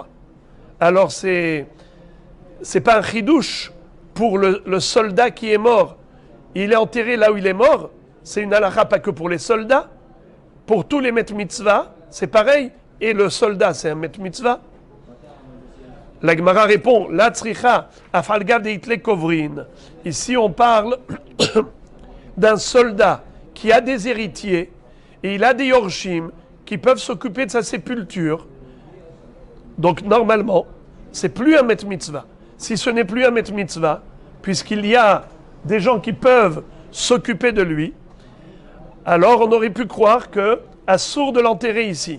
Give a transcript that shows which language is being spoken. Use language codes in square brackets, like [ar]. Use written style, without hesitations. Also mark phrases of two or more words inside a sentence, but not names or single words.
[fr] Alors, c'est pas un chidouche pour le soldat qui est mort. Il est enterré là où il est mort. C'est une halakha pas que pour les soldats. Pour tous les [he] מת מצוה, [fr] c'est pareil. Et le soldat, c'est un [he] מת מצוה. [fr] La Gemara répond, [arc] לא צריכא אף על גב דאית ליה קוברין. [fr] Ici, on parle d'un soldat qui a des héritiers et il a des yorshim qui peuvent s'occuper de sa sépulture. Donc, normalement, c'est plus un [he] מת מצוה. [fr] Si ce n'est plus un [he] מת מצוה, [fr] puisqu'il y a des gens qui peuvent s'occuper de lui, alors on aurait pu croire que assour de l'enterrer ici.